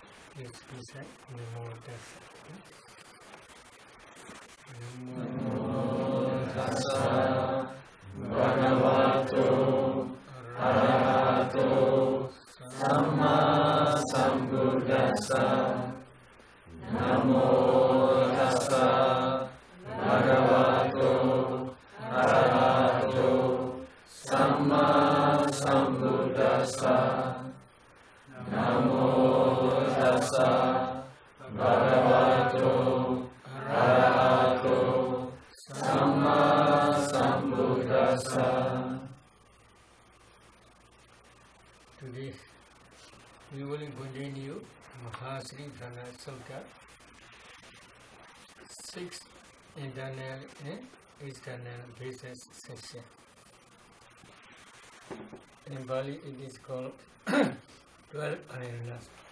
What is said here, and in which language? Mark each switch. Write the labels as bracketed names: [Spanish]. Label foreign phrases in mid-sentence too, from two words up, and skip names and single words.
[English] Please recite [Pali] Namo Tassa. Namo Tassa Bhagavato Arahato Samma Sambuddhassa. Namo Tassa Bhagavato Arahato Samma Sambuddhassa. Namo Tassa Bhagavato Arahato Samma Sambuddhassa. [English] Today we will continue Mahasri Prana Sutta, 6 internal and external basis section. In Bali it is called 12 Ayanas.